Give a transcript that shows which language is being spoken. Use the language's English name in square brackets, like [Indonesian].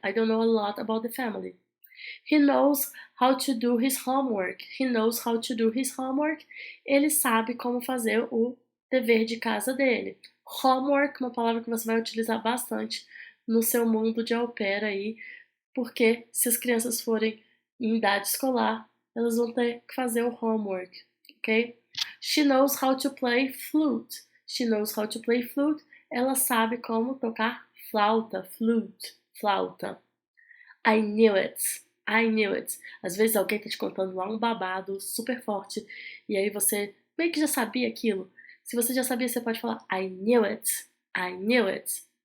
[English] I don't know a lot about the family. He knows how to do his homework. He knows how to do his homework. [Portuguese] Ele sabe como fazer o dever de casa dele. Homework, uma palavra que você vai utilizar bastante no seu mundo de au pair aí, porque se as crianças forem em idade escolar, elas vão ter que fazer o homework, ok? [English] She knows how to play flute. She knows how to play flute. [Portuguese] Ela sabe como tocar flauta, flute, flauta. [English] I knew it. I knew it. [Portuguese] Às vezes alguém tá te contando lá um babado super forte e aí você meio que já sabia aquilo. Se você já sabia, você pode falar [English] I knew it. I knew it.